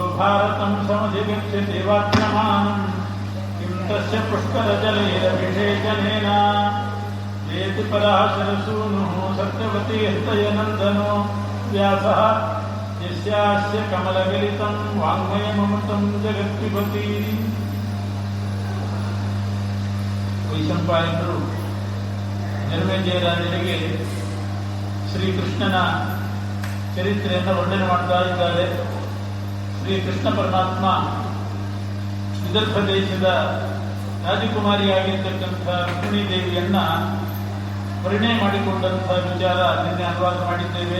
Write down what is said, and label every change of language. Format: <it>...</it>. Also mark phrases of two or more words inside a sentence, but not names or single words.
<sa>भारतं समधिगच्छति वाक्यमानं किं तस्य पुष्करजलैरभिषेचनेन एति पराशरसूनुः सत्यवतीर्तयनन्दनो व्यासः यस्यास्य कमलगलितं वाङ्मयममृतं जगत्पिबति</sa> <kn>ವೈಶಂಪಾಯನರು ಜನ್ಮೇಜಯರಾಜರಿಗೆ ಶ್ರೀಕೃಷ್ಣನ ಚರಿತ್ರೆಯನ್ನು ವರ್ಣನೆ ಮಾಡ್ತಾ ಇದ್ದಾರೆ. ಶ್ರೀಕೃಷ್ಣ ಪರಮಾತ್ಮ ವಿದರ್ಭ ದೇಶದ ರಾಜಕುಮಾರಿಯಾಗಿರ್ತಕ್ಕಂಥ ರುಕ್ಮಿಣೀ ದೇವಿಯನ್ನ ಪರಿಣಯ ಮಾಡಿಕೊಂಡಂತಹ ವಿಚಾರ ನಿನ್ನೆ ಅನುವಾದ ಮಾಡಿದ್ದೇವೆ.</kn>